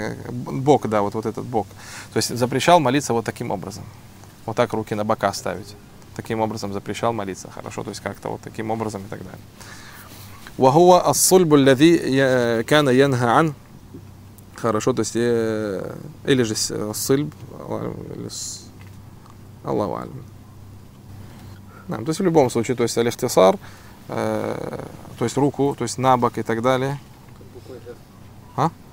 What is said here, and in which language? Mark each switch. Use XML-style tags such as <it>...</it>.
<ru>Бок, да, вот этот бок. То есть запрещал молиться вот таким образом. Вот так руки на бока ставить. Таким образом запрещал молиться, хорошо, то есть как-то вот таким образом и так далее.</ru> <ar>وَهُوَ الصُّلْبُ الَّذِي كَانَ يَنْهَ عَنْ.</ar> <ru>Хорошо, то есть, или же الصُّلْب, или Аллаху алим. Да, то есть в любом случае, то есть الاختصار, то есть руку, то есть на бок и так далее. А?</ru>